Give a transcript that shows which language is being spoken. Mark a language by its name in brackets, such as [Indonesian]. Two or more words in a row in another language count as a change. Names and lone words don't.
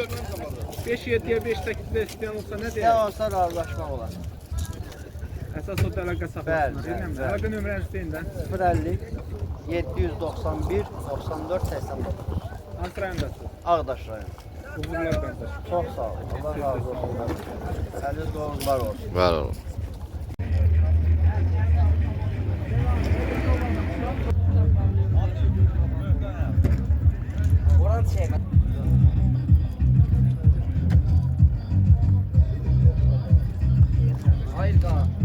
[Azerbaijani] 5-7-yə 5 təklifdə istəyən olsa nə Ne deyər? olsa razılaşmaq olar. Əsas o da əlaqə Bəli, saxlasınlar. bəli, Deyirəm, bəli. əlaqə nömrənizi deyin də. 050 791 94 89. Hansı rayondasınız? Ağdaş rayon. Uğurlar qardaş. Çox sağ ol. Allah razı olsun. Əliz doğrular olsun. Var olun. [Turkish] Oran şey Hayır da.